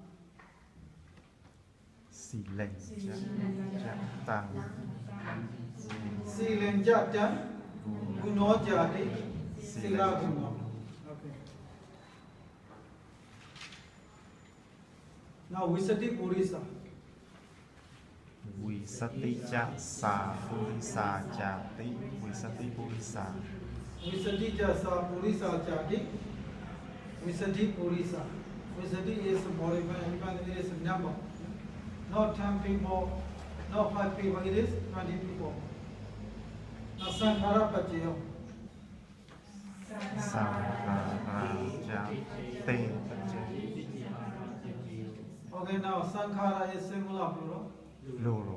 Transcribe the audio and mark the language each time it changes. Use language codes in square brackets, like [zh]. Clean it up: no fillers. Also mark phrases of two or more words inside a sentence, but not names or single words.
[pi] Silen jatan guno jadi sila guna. [en] Okay. Now [pi] Visati Purisa. Visati ja sa purisa jati. Visati purisa. Visati ja sa purisa jati. Visati Purisa. [en] Visati is modified, even it is a number. Not 10 people, not 5 people, it is 20 people. [pi] Now Sankhara Pāļi. Sankhara jati. [en] Okay, now Sankhara is singular plural.